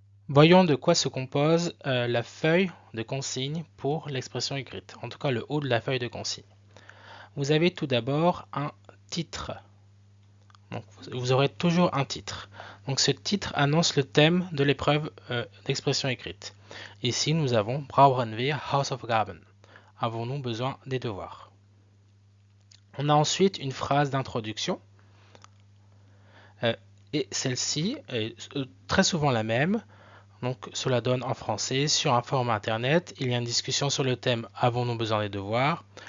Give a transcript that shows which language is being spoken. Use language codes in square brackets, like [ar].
[fr] Voyons de quoi se compose la feuille de consigne pour l'expression écrite, en tout cas le haut de la feuille de consigne. Vous avez tout d'abord un titre. Donc, vous aurez toujours un titre. Donc ce titre annonce le thème de l'épreuve d'expression écrite. Ici, nous avons [de] Brauchen wir Hausaufgaben? [fr] Avons-nous besoin des devoirs? On a ensuite une phrase d'introduction. Et celle-ci est très souvent la même. Donc cela donne en français, sur un forum internet, il y a une discussion sur le thème Avons-nous besoin des devoirs?